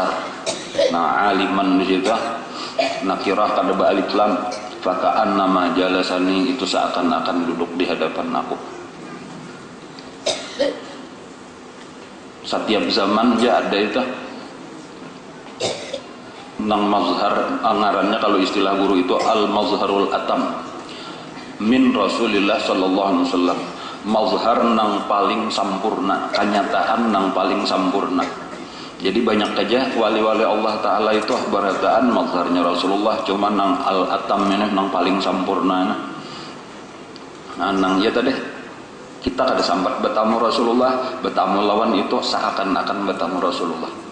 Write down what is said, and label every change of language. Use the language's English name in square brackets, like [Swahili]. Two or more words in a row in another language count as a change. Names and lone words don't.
[Banjar] Nah, aliman di situ nakirah kada ba'alif lam, [Arabic] فكأنما جالسني, [Banjar] itu seakan-akan duduk di hadapan aku. Setiap zaman aja ada itu nang mazhar, ngarannya kalau istilah guru itu [Arabic] المظهر الأتم من رسول الله صلى الله عليه وسلم. [Banjar] Mazhar nang paling sampurna, kenyataan nang paling sampurna. Jadi banyak aja wali-wali Allah Ta'ala itu barataan mazharnya Rasulullah, cuma nang al-atam ini nang paling sampurna. Nang ya tadi kita kada sambat bertamu Rasulullah, bertamu lawan itu seakan-akan bertamu Rasulullah.